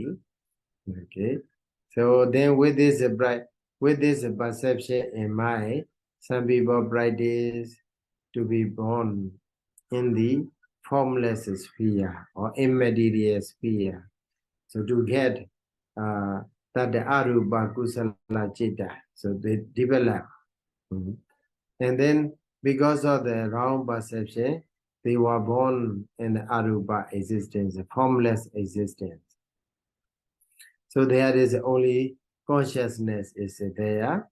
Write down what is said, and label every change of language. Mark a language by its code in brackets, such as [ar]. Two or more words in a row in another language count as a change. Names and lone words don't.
[en] Okay, so then with this perception in mind, some people practice to be born in the formless sphere or immaterial sphere. So to get that the [pi] arupa kusala citta, [en] so they develop. And then because of the wrong perception, they were born in the arupa existence, a formless existence. So there is only consciousness is there.